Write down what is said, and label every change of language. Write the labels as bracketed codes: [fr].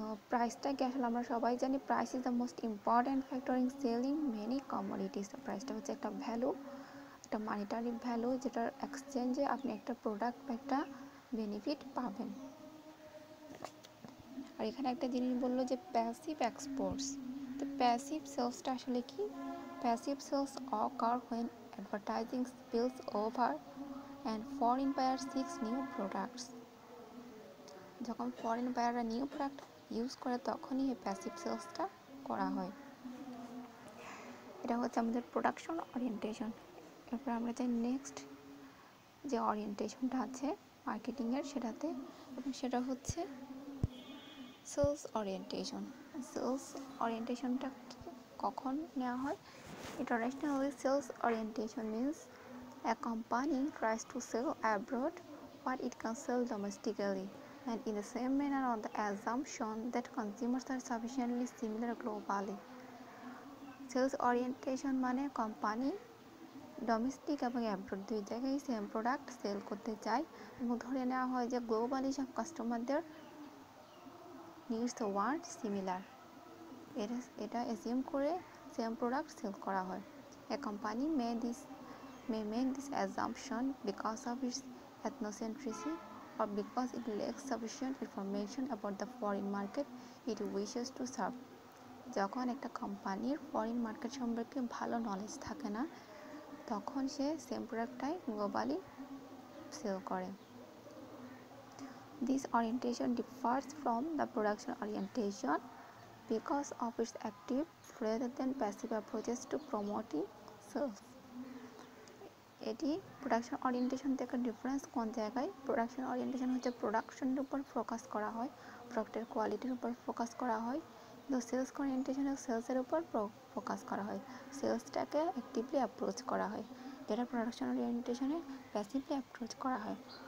[bn] প্রাইসটাকে আসলে আমরা সবাই জানি, [en] Price is the most important factor in selling many commodities. [bn] প্রাইসটা হচ্ছে একটা ভ্যালু, একটা মানিটারি ভ্যালু, যেটার এক্সচেঞ্জে আপনি একটা প্রোডাক্ট বা একটা বেনিফিট পাবেন। আর এখানে একটা জিনিস বললো যে প্যাসিভ এক্সপোর্টস। তো প্যাসিভ সেলসটা আসলে কি? [en] Passive sales occur when advertising spills over and foreign buyers seeks new products। [bn] যখন ফরেন বায়াররা নিউ প্রোডাক্ট ইউজ করে তখনই এই প্যাসিভ সেলসটা করা হয়। এটা হচ্ছে আমাদের প্রোডাকশন ওরিয়েন্টেশন। এরপর আমরা যাই নেক্সট যে ওরিয়েন্টেশনটা আছে মার্কেটিংয়ের সেটাতে, এবং সেটা হচ্ছে সেলস ওরিয়েন্টেশন। সেলস ওরিয়েন্টেশনটা কখন নেওয়া হয়? [en] Internationally, sales orientation means a company tries to sell abroad what it can sell domestically, and in the same manner on the assumption that consumers are sufficiently similar globally। [bn] Sales orientation মানে company domestic এবং abroad দুই জায়গায় same product sell করতে চায়, এবং ধরে নেওয়া হয় যে গ্লোবালি সব কাস্টমারদের নিডস ওয়ান্ট সিমিলার, এটা অ্যাজিউম করে সেম প্রোডাক্ট সেল করা হয়। [en] A company may make this assumption because of its ethnocentricity or because it lacks sufficient information about the foreign market it wishes to serve। [bn] যখন একটা কোম্পানির foreign market সম্পর্কে ভালো knowledge থাকে না, তখন সে সেম প্রোডাক্টটাই গ্লোবালি সেল করে। [en] This orientation differs from the production orientation because of its active rather than passive approaches to promoting sales। [bn] এটি প্রোডাকশন ওরিয়েন্টেশন থেকে ডিফারেন্স কোন জায়গায়? প্রোডাকশন ওরিয়েন্টেশন হচ্ছে প্রোডাকশনের উপর ফোকাস করা হয়, প্রোডাক্টের কোয়ালিটির উপর ফোকাস করা হয়, কিন্তু সেলস ওরিয়েন্টেশনে সেলসের উপর ফোকাস করা হয়, সেলসটাকে অ্যাক্টিভলি অ্যাপ্রোচ করা হয়, যেটা প্রোডাকশন ওরিয়েন্টেশনে প্যাসিভলি অ্যাপ্রোচ করা হয়।